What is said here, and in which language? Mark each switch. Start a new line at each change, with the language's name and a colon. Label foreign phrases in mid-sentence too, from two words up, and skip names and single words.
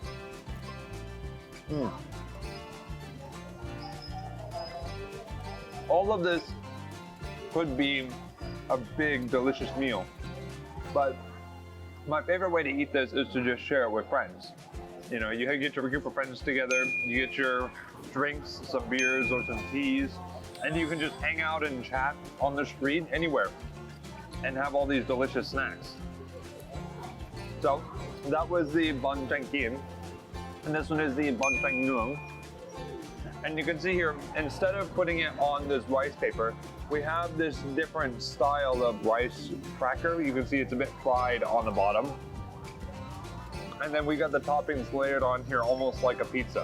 English: All of this could be a big, delicious meal, but my favorite way to eat this is to just share it with friends. You know, you get your group of friends together, you get your drinks, some beers or some teas, and you can just hang out and chat on the street anywhere and have all these delicious snacks. So that was the bun chanh kim, and this one is the bun chanh nuong. And you can see here, instead of putting it on this rice paper, we have this different style of rice cracker. You can see it's a bit fried on the bottom. And then we got the toppings layered on here almost like a pizza.